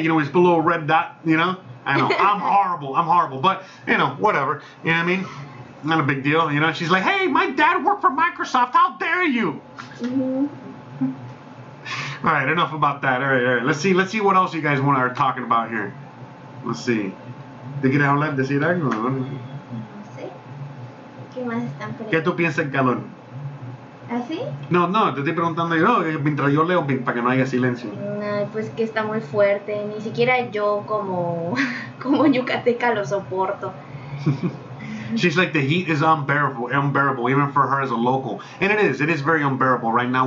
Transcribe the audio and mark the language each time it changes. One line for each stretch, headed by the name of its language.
English: It's the little red dot, I know. I'm horrible. But, whatever. You know what I mean? Not a big deal, She's like, hey, my dad worked for Microsoft. How dare you? Mm-hmm. All right, enough about that. All right. Let's see what else you guys are talking about here. Let's see.
Spanish: ¿Te quieres hablar, decir algo? No sé. ¿Qué más están poniendo? ¿Qué tú piensas el calor? ¿Así? No, te estoy preguntando yo, mientras yo leo, para que no haya silencio. No, pues que está muy fuerte. Ni siquiera yo como yucateca lo soporto.
English: She's like, the heat is unbearable, even for her as a local, and it is very unbearable right now.